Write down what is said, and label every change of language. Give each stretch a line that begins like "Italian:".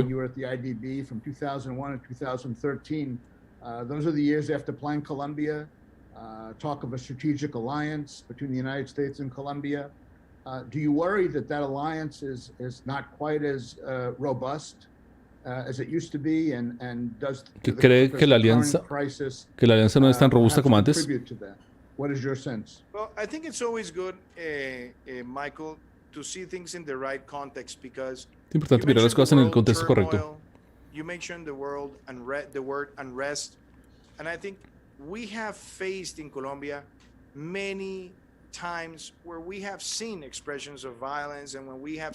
English: when you were at the IDB from 2001 to 2013. Those are the years after Plan Colombia, talk of a strategic alliance between the United States and Colombia. Do you worry that alliance is not quite as robust as it used to be, and does
Spanish: ¿Que cree que la alianza no es tan robusta como antes?
English: contribute to that? What is your sense? Well, I think it's always good, Michael, to see things in the right context, because
Spanish: Es importante mirar las cosas en el contexto correcto.
English: You mentioned the word unrest, and I think we have faced in Colombia many times where we have seen expressions of violence, and when we have